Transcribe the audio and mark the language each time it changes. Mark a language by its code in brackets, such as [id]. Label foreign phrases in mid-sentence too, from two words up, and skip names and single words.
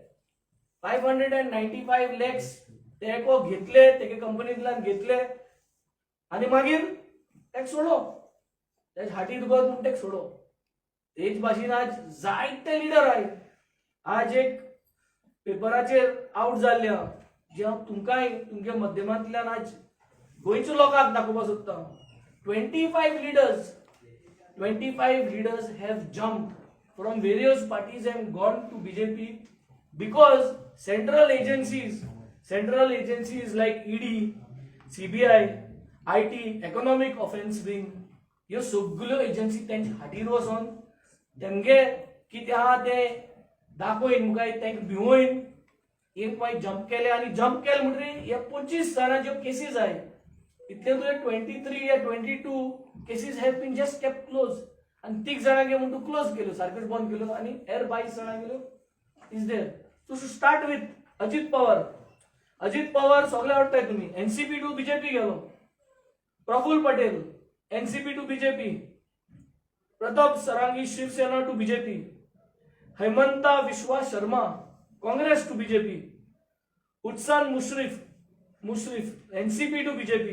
[kok] 595 लॅक्स तेको घेतले, तेगे कंपनींतल्यान घेतले आनी मागीर तेका सोडो, तेज हाटी दुखत म्हूण तेका सोडो. तेच भाशेन आज जायते लिडर आहाय. आज एक पेपराचेर आउट जाल्ले जे हांव तुमकांय तुमच्या माध्यमांतल्यान आज गोंयच्या लोकांक दाखोवपाक सोदता. [en] 25 leaders have jumped from various parties and gone to BJP because central agencies like ED, CBI, IT, economic offense wing, [kok] ह्यो सगळ्यो एजन्सी तेंच्या हाटीर वचोन तेमगे कितें आहा ते दाखोवन मुखार तांकां भिवून एक मागीर जंप केले आनी जंप केले म्हणटरी हे 25 जाणांच्यो केसीस आहाय. इतले तुवें 23 या 22 केसीस [en] have been just kept close [kok] आनी 3 जाणांगे म्हणून क्लोज केल्यो, सारकेच बंद केल्यो आनी हेर 22 जाणां गेल्यो [en] is there. So start with [kok] अजित पवार. अजित पवार सगळे आवडटाय तुमी. [en] NCP to BJP [kok] गेलो. [en] Praful Patel NCP to BJP. Pratap Sarangi Shiv Sena to BJP. Himanta Biswa Sarma Congress to BJP. Hasan Mushrif NCP to BJP.